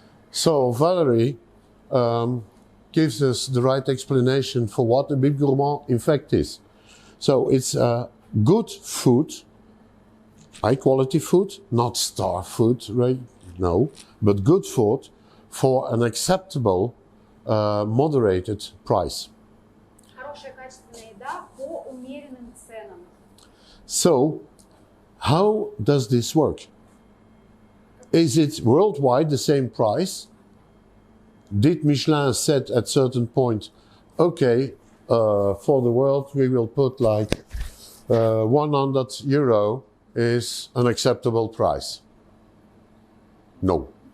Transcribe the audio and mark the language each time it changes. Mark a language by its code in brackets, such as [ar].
[en] So, Valérie gives us the right explanation for what a Bib Gourmand in fact is. So, it's good food, high quality food, not star food, right? No, but good food for an acceptable, moderated price. [ru] Хорошая качественная еда по умеренным ценам. [en] So, how does this work? Is it worldwide the same price? Did Michelin set at certain point, okay, for the world we will put like €100 is an acceptable price? No.